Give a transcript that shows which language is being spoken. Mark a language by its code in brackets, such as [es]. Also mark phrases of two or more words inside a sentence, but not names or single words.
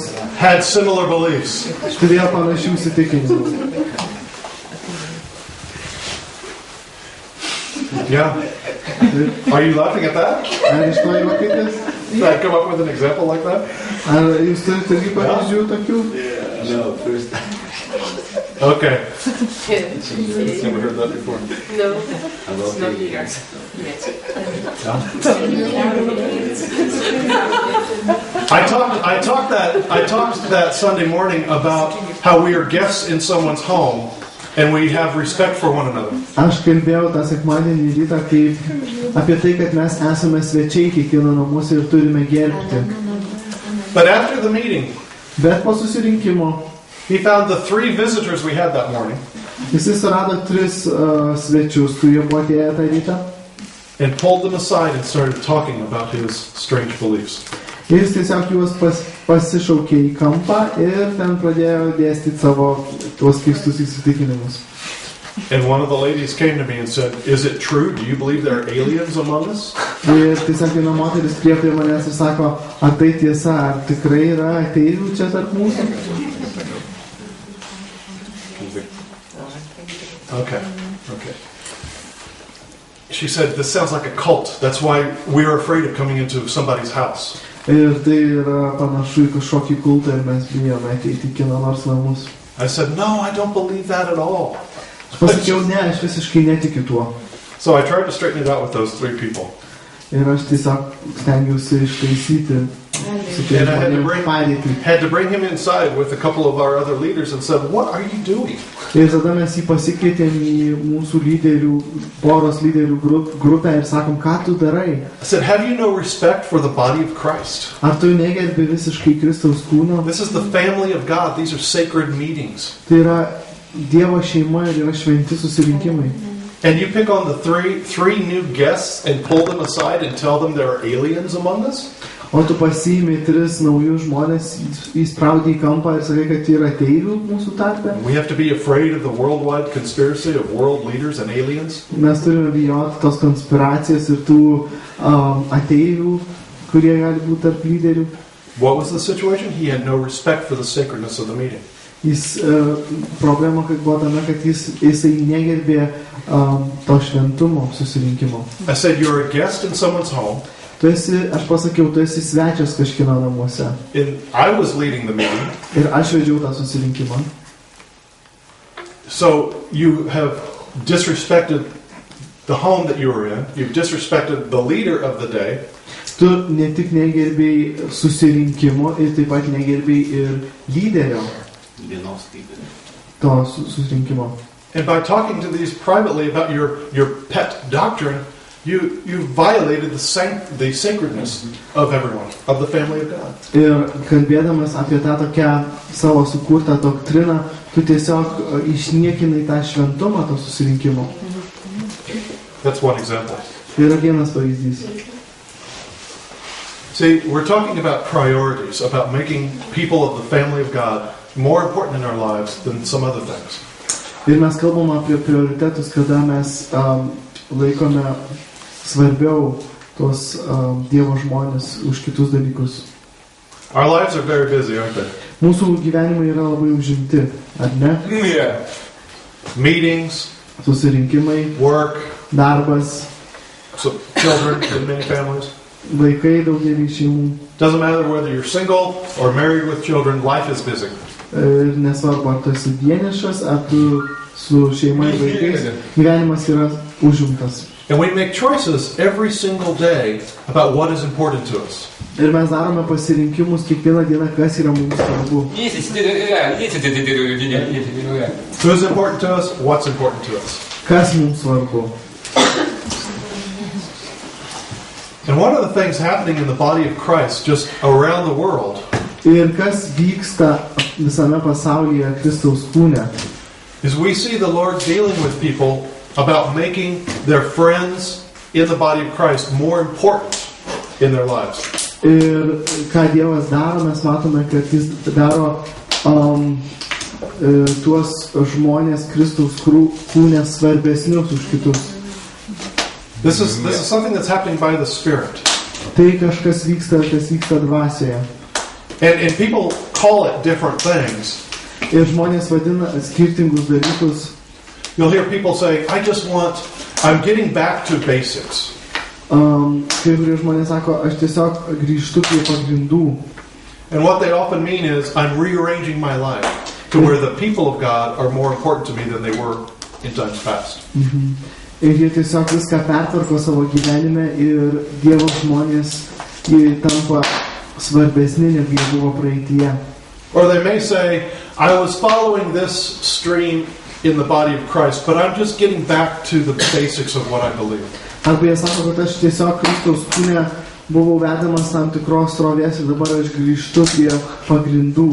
[en] had similar beliefs. [lt] turėjo panašių įsitikinimų. [en] Yeah. Are you laughing at that? [lt] Ar iš to juokitės? [en] Did I come up with an example like that? [lt] Ar jūs turite irgi pavyzdžių tokių? [en] No, first. Okay. You've never heard that before. No, I love it's not the here. I talked that Sunday morning about how we are guests in someone's home and we have respect for one another. [lt] Aš kalbėjau tą sekmadienį rytą apie tai, kad mes esame svečiai kiekvieno namuose ir turime gerbti. [en] But after the meeting, [lt] Bet po susirinkimo [en] he found the 3 visitors we had that morning [lt] jis surado 3 svečius, kurie buvo atėję tą rytą. [en] and pulled them aside and started talking about his strange beliefs. [lt] Ir jis tiesiog juos pasišaukė į kampą ir ten pradėjo dėstyti savo tuos keistus įsitikinimus. [en] And one of the ladies came to me and said, "Is it true? Do you believe there are aliens among us?" [lt] Ir tiesiog viena moteris prie manęs ir sako, ar tai tiesa, ar tikrai yra ateivių čia tarp mūsų? [en] Okay. She said, "This sounds like a cult. That's why we're afraid of coming into somebody's house." [lt] Ir tai yra panašu į kažkokį kultą ir mes bijome ateiti į kieno nors namus. [en] I said, "No, I don't believe that at all." [lt] Aš pasakiau, ne, aš visiškai netikiu tuo. [en] So I tried to straighten it out with those 3 people. [lt] Ir aš tiesiog stengiausi ištaisyti su tais [en] And I had to [lt] žmonėmis padėtį. [en] had to bring him inside with a couple of our other leaders and said, "What are you doing?" [lt] Ir tada mes jį pasikvietėm į mūsų lyderių, poros lyderių grupę ir sakom, ką tu darai? [en] I said, "Have you no respect for the body of Christ? [lt] Ar tu negerbi visiškai Kristaus kūno? [en] This is the family of God. These are sacred meetings. [lt] Tai yra Dievo šeima ir yra šventi susirinkimai. [en] And you pick on the three new guests and pull them aside and tell them there are aliens among us?" [lt] o tu pasiimi 3 naujus žmonės, įspraudai į kampą ir sakai, kad yra ateivių mūsų tarpe. [en] We have to be afraid of the worldwide conspiracy of world leaders and aliens. [lt] Mes turime bijoti tos konspiracijos ir tų ateivių, kurie gali būti tarp lyderių. [en] What was the situation? He had no respect for the sacredness of the meeting. [lt] Problema buvo tame, kad jisai negerbė to šventumo susirinkimo. [en] I said, you're a guest in someone's home. [lt] Aš pasakiau, tu esi svečias kažkieno namuose. [en] I was leading the meeting. [lt] Ir aš vedžiau tą susirinkimą. [en] So you have disrespected the home that you were in. You've disrespected the leader of the day. [lt] Tu ne tik negerbėjai susirinkimo, ir taip pat negerbėjai ir lyderio to susirinkimo. [en] And by talking to these privately about your pet doctrine, you violated the sacredness of everyone, of the family of God. [lt] Ir kalbėdamas apie tą tokią savo sukurtą doktriną, tu tiesiog išniekinai tą šventumą to susirinkimo. [en] That's one example. [lt] Tai yra vienas pavyzdys. [en] See, we're talking about priorities, about making people of the family of God more important in our lives than some other things. [lt] Ir mes kalbam apie prioritetus, kada mes laikome svarbiau tos Dievo žmonės už kitus dalykus. [en] Our lives are very busy, aren't they? [lt] Mūsų gyvenimai yra labai užimti, ar ne? [en] Yeah. Meetings, [lt] Susirinkimai, [en] work, [lt] darbas, [en] so children in many families. [lt] vaikai daugelį šeimų. [en] Doesn't matter whether you're single or married with children, life is busy. [lt] Ir nesvarbu, ar tu esi vienišas, ar tu su šeima ir vaikais, gyvenimas yra užimtas. [en] And we make choices every single day about what is important to us. [lt] Ir mes darome pasirinkimus kiekvieną dieną, kas yra mums svarbu. [en] Who's important to us? What's important to us? [lt] Kas mums svarbu. [en] And one of the things happening in the body of Christ just around the world [lt] Ir kas vyksta visame pasaulyje Kristaus kūne. [en] is we see the Lord dealing with people about making their friends in the body of Christ more important in their lives. [lt] Ir ką Dievas daro, mes matome, kad jis daro tuos žmonės Kristaus kūne svarbesnius už kitus. [en] This is something that's happening by the Spirit. [lt] Tai kažkas vyksta, kas vyksta dvasioje. [en] And people call it different things. [lt] Ir žmonės vadina skirtingus dalykus. [en] You'll hear people say, I'm getting back to basics. [lt] Kai kurie žmonės sako, aš tiesiog grįžtu prie pagrindų. [en] And what they often mean is, I'm rearranging my life to where the people of God are more important to me than they were in times past. [lt] Ir jie tiesiog viską pertvarko savo gyvenime ir Dievo žmonės jie tampa svarbesni, negu jie buvo praeityje. [en] Or they may say, I was following this stream in the body of Christ, but I'm just getting back to the basics of what I believe. [lt] Arba jie sako, kad aš tiesiog Kristaus kūne buvau vedamas tam tikros srovės ir dabar aš grįžtu prie pagrindų.